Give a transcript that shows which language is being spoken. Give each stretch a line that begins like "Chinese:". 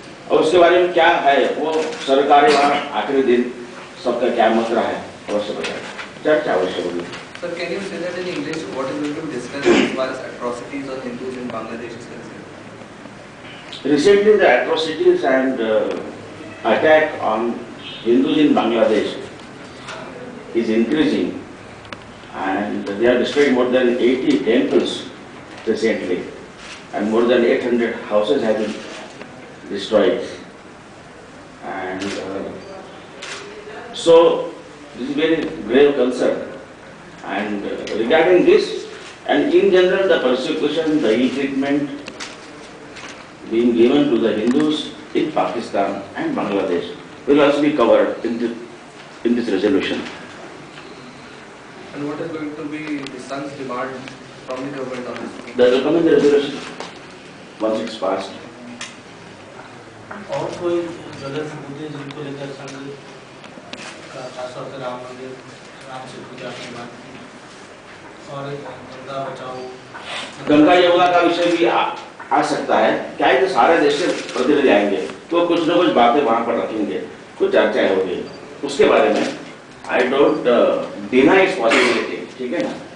Hindi: और उसके बारे में क्या है वो सरकारी आखिरी दिन सबका क्या मत रहा है अवश्य बताएगा, चर्चा अवश्य होगी।
English: Sir, can you say that in English what is going to be discussed as far as atrocities on Hindus in Bangladesh is concerned? Recently, the atrocities and attack on Hindus in Bangladesh is increasing, and they have destroyed more than 80 temples recently, and more than 800 houses have been destroyed. And so, this is very grave concern. And regarding this, and in general, the persecution, the ill treatment being given to the Hindus in Pakistan and Bangladesh will also be covered in this resolution. And what is going to be the Sangh's demand from the government on this? That will come in the resolution once it's passed.
Hindi: और कोई जगह से मुद्दे जिनको लेकर संघ का खासतौर से राम मंदिर, राम सेतु की आपने बात की, और गंगा बचाओ, गंगा यमुना का विषय भी आ सकता है। क्या है कि सारे देश से प्रतिनिधि आएंगे तो कुछ न कुछ बातें वहां पर रखेंगे, कुछ चर्चाएं होगी उसके बारे में।
English: I don't deny its possibility,
Hindi: ठीक है ना।